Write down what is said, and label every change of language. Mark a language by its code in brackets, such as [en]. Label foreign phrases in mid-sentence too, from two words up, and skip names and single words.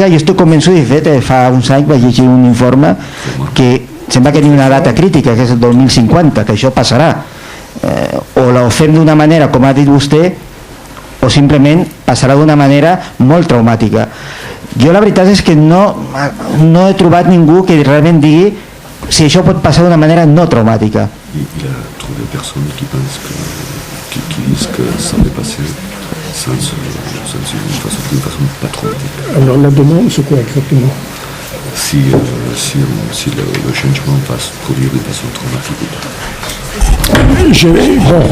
[ca] Jo estic convençut, de fet, fa uns anys vaig llegir un informe que sembla que té una data crítica, que és el 2050, que això passarà, o ho fem d'una manera com ha dit vostè, o simplement passarà d'una manera molt traumàtica. Jo la veritat és que no he trobat ningú que realment digui si això pot passar d'una manera no traumàtica. [fr] Il a trouvé personne qui pense qui disent que ça va passer d'une façon pas traumatique. Alors la demande, c'est quoi exactement? Si le changement va se produire d'une façon traumatique ou pas.